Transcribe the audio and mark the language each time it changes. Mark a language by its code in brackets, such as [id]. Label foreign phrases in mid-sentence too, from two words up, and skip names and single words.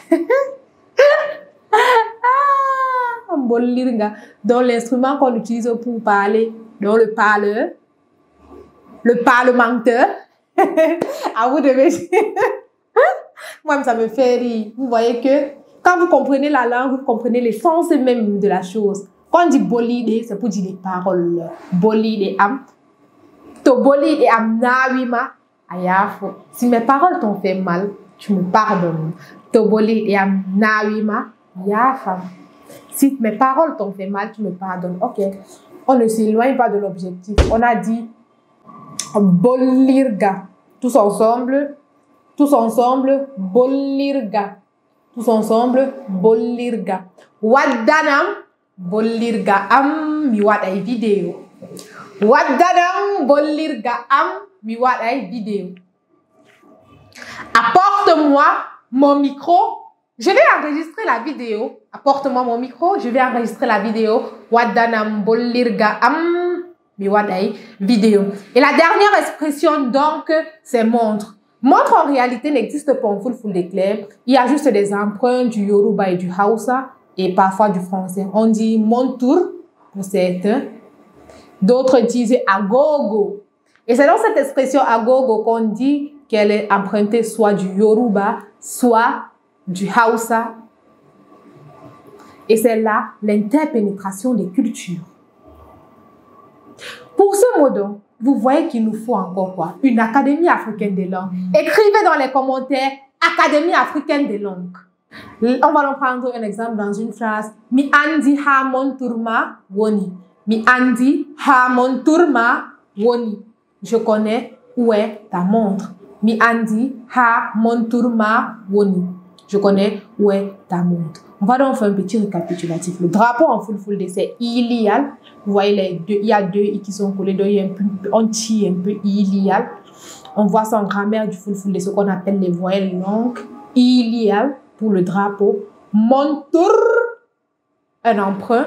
[fr] Bollirga, donc l'instrument qu'on utilise pour parler, donc le parleur, le parlementaire. À vous de me moi, ça me fait rire. Vous voyez que quand vous comprenez la langue, vous comprenez l'essence même de la chose. Quand on dit bolide, c'est pour dire les paroles. [ff] Bolide am. To bolide am nawima ayafo. [fr] Si mes paroles t'ont fait mal, tu me pardonnes. [ff] To bolide am nawima yafa. [fr] Si mes paroles t'ont fait mal, tu me pardonnes. Ok. On ne s'éloigne pas de l'objectif. On a dit bollirga. Tous ensemble. Tous ensemble. Bollirga. Tous ensemble. [ff] Bollirga. Waddanam. Bollirga am. Mi waɗay vidéo. Waddanam. Bollirga am. Mi waɗay vidéo. [fr] Apporte-moi mon micro. Je vais enregistrer la vidéo. Apporte-moi mon micro. Je vais enregistrer la vidéo. [ff] Waddanam bollirga am mi waɗay vidéo. [fr] Et la dernière expression donc, c'est montre. Montre en réalité n'existe pas en fulfulde clair. Il y a juste des emprunts du Yoruba et du Hausa et parfois du français. On dit montour pour certains. D'autres disent agogo. Et c'est dans cette expression agogo qu'on dit qu'elle est empruntée soit du Yoruba, soit du Hausa. Et c'est là l'interpénétration des cultures. Pour ce mot donc, vous voyez qu'il nous faut encore quoi? Une académie africaine des langues. Écrivez dans les commentaires Académie africaine des langues. On va en prendre un exemple dans une phrase. [ff] Mi andi ha monturma woni. Mi andi ha monturma woni. [fr] Je connais où est ta montre. [ff] Mi andi ha monturma woni. [fr] Je connais où est ta montre. On va donc faire un petit récapitulatif. Le drapeau en fulfulde, c'est ilial. Vous voyez les deux, il y a deux i qui sont collés, donc il y a un peu, on tire un peu ilial. On voit ça en grammaire du fulfulde, ce qu'on appelle les voyelles longues. Ilial pour le drapeau. Montur, un emprunt.